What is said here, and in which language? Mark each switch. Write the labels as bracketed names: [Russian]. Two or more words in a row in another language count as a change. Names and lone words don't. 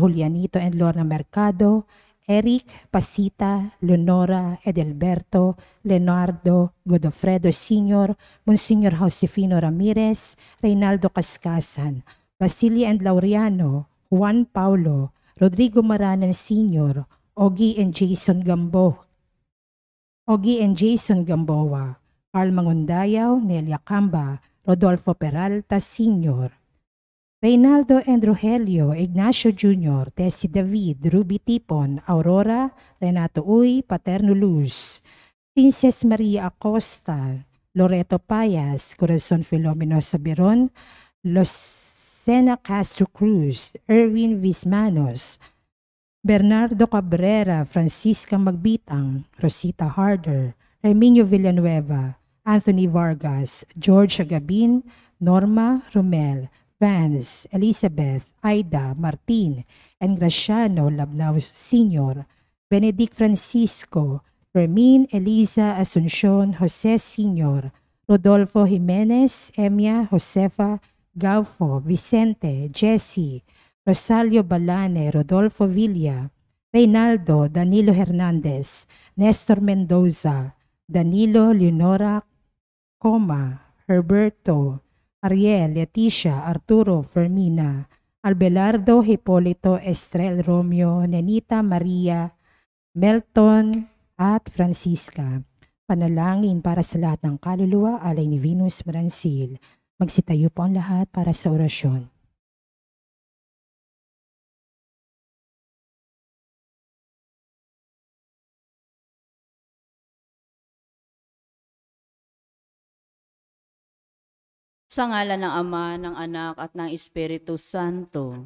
[Filipino] Julianito and Lorna Mercado, Eric Pasita, Leonora Edelberto, Leonardo Godofredo Sr., Monsignor Josefino Ramirez, Reynaldo Cascasan, Basilia and Laureano, Juan Paulo, Rodrigo Maranan Sr., Ogie and Jason Gamboa, Carl Mangundayaw, Nelia Camba, Rodolfo Peralta Sr., Reynaldo and Rogelio, Ignacio Jr., Tessie David, Ruby Tipon, Aurora, Renato Uy, Paterno Luz, Princess Maria Acosta, Loreto Payas, Corazon Filomeno Sabiron, Lucena Castro Cruz, Erwin Vismanos, Bernardo Cabrera, Francisca Magbitang, Rosita Harder, Herminio Villanueva, Anthony Vargas, George Agabin, Norma Romel, Franz, Elizabeth, Aida, Martin, and Graciano Labnao Sr., Benedict Francisco, Fermin Eliza Asuncion Jose Sr., Rodolfo Jimenez, Emia, Josefa, Gaufo, Vicente, Jesse, Rosalio Balane, Rodolfo Villa, Reynaldo, Danilo Hernandez, Nestor Mendoza, Danilo Leonora Coma, Herberto, Ariel, Leticia, Arturo, Fermina, Albelardo, Hipolito, Estrel, Romeo, Nenita, Maria, Melton, at Francisca. Panalangin para sa lahat ng kaluluwa, alay ni Venus Maransil. Magsitayo po ang lahat para sa orasyon. Sa ngalan ng Ama, ng Anak, at ng Espiritu Santo.